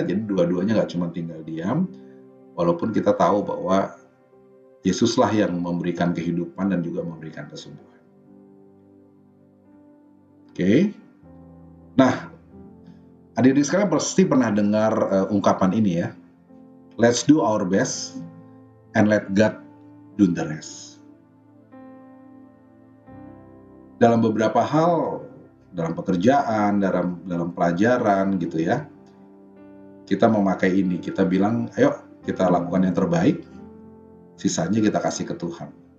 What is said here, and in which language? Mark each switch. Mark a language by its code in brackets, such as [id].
[id] Jadi dua-duanya nggak cuma tinggal diam, walaupun kita tahu bahwa Yesuslah yang memberikan kehidupan dan juga memberikan kesembuhan. Oke. Nah, adik-adik sekalian pasti pernah dengar ungkapan ini ya. [en] Let's do our best and let God do the rest. [id] Dalam beberapa hal, dalam pekerjaan, dalam pelajaran gitu ya, kita memakai ini, kita bilang, ayo kita lakukan yang terbaik, sisanya kita kasih ke Tuhan.